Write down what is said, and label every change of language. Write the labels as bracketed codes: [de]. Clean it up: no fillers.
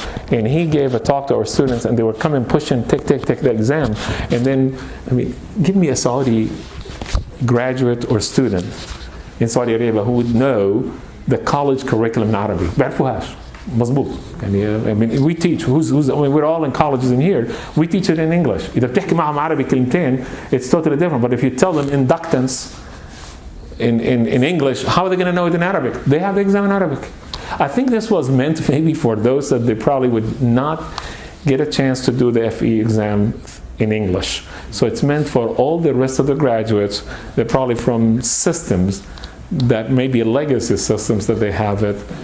[en] And he gave a talk to our students, and they were coming, pushing, take the exam. And then, give me a Saudi graduate or student in Saudi Arabia who would know the college curriculum in Arabic. [ar] بعرفوهاش. مظبوط. [en] we teach. We're all in colleges in here. We teach it in English. [ar] إذا بتحكي معهم عربي كلمتين, [en] it's totally different. But if you tell them inductance in English, how are they going to know it in Arabic? They have the exam in Arabic. I think this was meant maybe for those that they probably would not get a chance to do the FE exam in English. So it's meant for all the rest of the graduates. They're probably from systems that may be legacy systems that they have it.